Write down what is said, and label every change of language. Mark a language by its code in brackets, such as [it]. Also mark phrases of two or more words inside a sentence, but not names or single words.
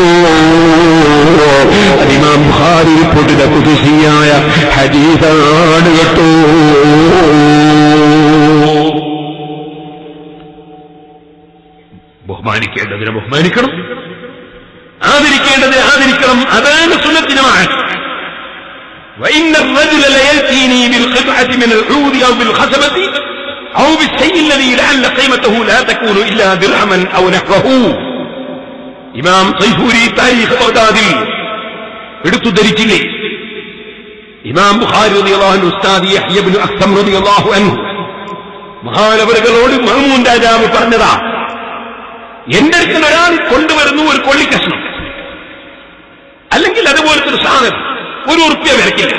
[ml] ഇമാം ബുഖാരി റിപ്പോർട്ട് ചെയ്ത ഖുദ്സിയായ ഹദീസാണ് കേട്ടോ. ബഹുമാനിക്കേണ്ടതിനെ ബഹുമാനിക്കണം, ആദരിക്കേണ്ടതിനെ ആദരിക്കണം. അതാണ് സുന്നത്ത് ജമാഅത്ത്. [ar] وإن الرجل ليأتيني بالقطعة من العود أو بالخشبة أو بالشيء الذي لعل قيمته لا تكون إلا درهما أو نحوه. [ml] ഇമാം സൈഫൂരി താരീഖ് ബഗ്ദാദിൽ എടുത്തു ധരിച്ചില്ലേ? ഇമാം ബുഖാരി [ar] رضي الله عنه [ml] ഉസ്താദ് യഹ്യ ഇബ്നു അഖ്സം [ar] رضي الله عنه [ml] മഹാനവറുകളോട് മഅ്മൂൻ രാജാവ് പറഞ്ഞതാ, എന്റെ അടുക്കൽ ഒരാൾ കൊണ്ടുവരുന്നു ഒരു കൊള്ളിക്കഷ്ണം, അല്ലെങ്കിൽ അതുപോലത്തെ ഒരു സാധനം, ₹1 വിലക്കില്ല.